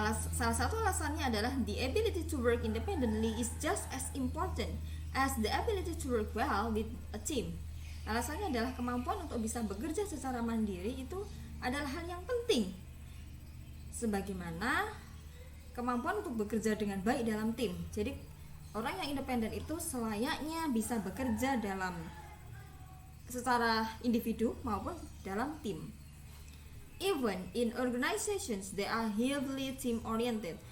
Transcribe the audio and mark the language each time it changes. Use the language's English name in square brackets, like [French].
[Indonesian] Salah satu alasannya adalah [English] the ability to work independently is just as important as the ability to work well with a team. [Indonesian] Alasannya adalah kemampuan untuk bisa bekerja secara mandiri itu adalah hal yang penting, sebagaimana kemampuan untuk bekerja dengan baik dalam tim. Jadi orang yang independen itu selayaknya bisa bekerja secara individu maupun dalam tim. [English] Even in organizations they are heavily team oriented.